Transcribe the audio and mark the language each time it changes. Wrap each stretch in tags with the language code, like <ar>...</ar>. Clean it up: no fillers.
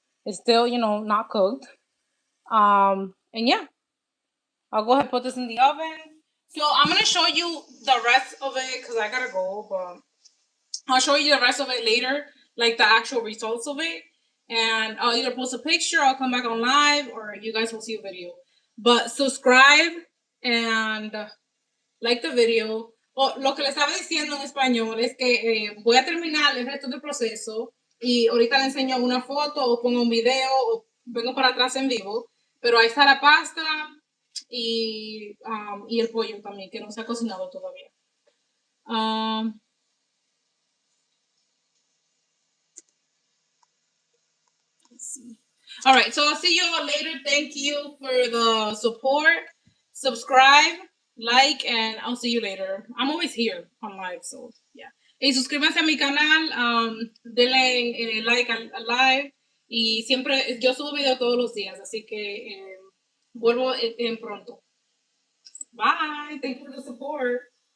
<en>It's still, not cooked. And yeah, I'll go ahead and put this in the oven. So I'm gonna show you the rest of it because I gotta go, but I'll show you the rest of it later, like the actual results of it. And I'll either post a picture, I'll come back on live, or you guys will see a video. But subscribe and like the video.</en> <es>Oh, lo que le estaba diciendo en español es que voy a terminar el resto del proceso y ahorita le enseño una foto o pongo un video o vengo para atrás en vivo. Pero ahí está la pasta y el pollo también, que no se ha cocinado todavía.</es> <en>Let's see. All right, so I'll see you all later. Thank you for the support. Subscribe, like, and I'll see you later. I'm always here on live, so yeah.</en> <es>Y suscríbanse a mi canal, denle like al live y siempre yo subo video todos los días, así que vuelvo en pronto.</es> <en>Bye. Thank you for the support.</en>